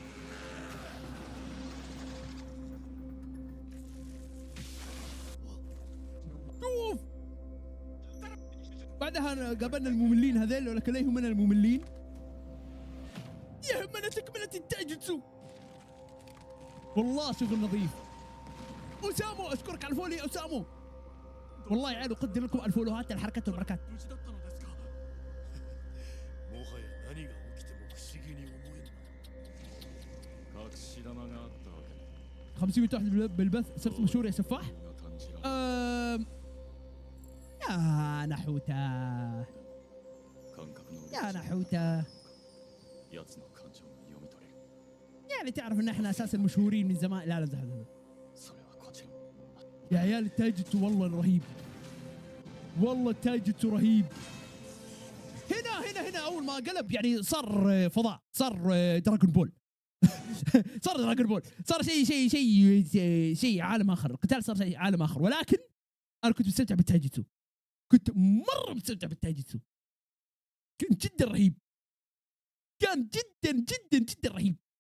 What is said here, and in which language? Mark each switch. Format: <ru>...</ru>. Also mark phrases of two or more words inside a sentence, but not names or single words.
<ar>شوف بعدها قابلنا المملين هذيل، ولكن لا يهمنا المملين، يهمنا تكملة التايجتسو. والله شغل نظيف. أسامو أشكرك على الفولو يا أسامو، والله يا عيال أقدر لكم الفولوهات الحركات والبركات.</ar> <ja>無事だったのですかもはや何が起きても不思議に思えぬ隠し玉があったわけね</ja> <ar>500 واحد بالبث، صرت مشهور يا سفاح.</ar> <ja>が感じられ</ja> <ar>يا نحوته</ar> <ja>感覚の</ja> <ar>يا نحوته،</ar> <ja>奴の感情が読み取れる</ja> <ar>يعني تعرف ان احنا اساسا مشهورين من زمان. لا لا زحف.</ar> <ja>それはこちら</ja> <ar>يا عيال التايجتسو والله رهيب، والله التايجتسو رهيب. هنا اول ما قلب يعني صار فضاء، صار دراغون بول. صار دراغون بول، صار شيء عالم اخر. القتال صار شيء عالم اخر، ولكن انا كنت مستمتع بالتايجتسو، كنت مره مستمتع بالتايجتسو، كان جدا رهيب، كان جدا جدا جدا رهيب.</ar>